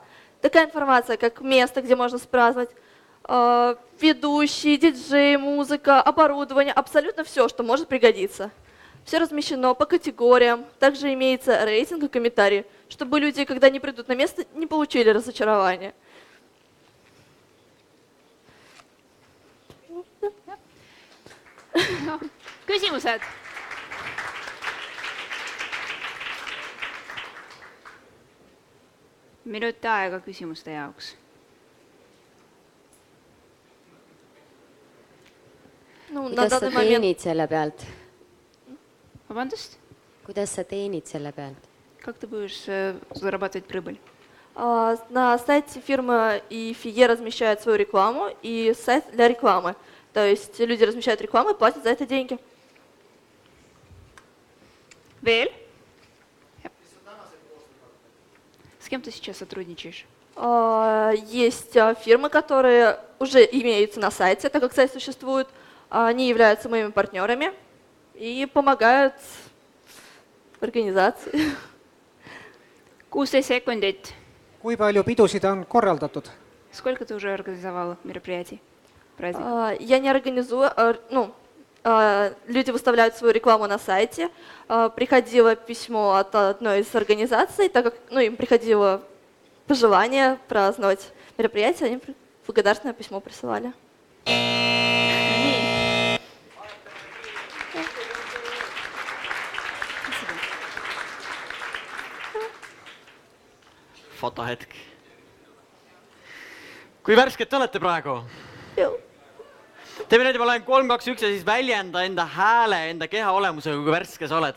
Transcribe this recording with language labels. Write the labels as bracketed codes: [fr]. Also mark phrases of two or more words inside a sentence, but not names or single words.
[ru] Такая информация, как место, где можно праздновать, ведущий, диджей, музыка, оборудование, абсолютно все, что может пригодиться. Все размещено по категориям, также имеется рейтинг и комментарии, чтобы люди, когда не придут на место, не получили разочарования. [et] Küsimused? Minut aega küsimuste jaoks. Kuidas sa teenid selle pealt? Vabandust? Kuidas sa teenid selle pealt? [ru] Как ты будешь зарабатывать прибыль? На сайте фирмы EFE размещает свою рекламу и сайт для рекламы. То есть люди размещают рекламу и платят за это деньги. [et] Veel? [ru] С кем ты сейчас сотрудничаешь? Есть фирмы, которые уже имеются на сайте, так как сайт существует. Они являются моими партнерами и помогают организации. 16 секундit. [et] Kui palju pidusid on korraldatud? [ru] Сколько ты уже организовал мероприятий? Я не организую, люди выставляют свою рекламу на сайте. Приходило письмо от одной из организаций, так как им приходило пожелание праздновать мероприятие, они благодарственное письмо присылали. [et] Fotohetk. Kui värsked te olete praegu? Teeme nüüd, ma loen 3, 2, 1 ja siis väljenda enda hääle, enda keha olemusega, kui värske sa oled.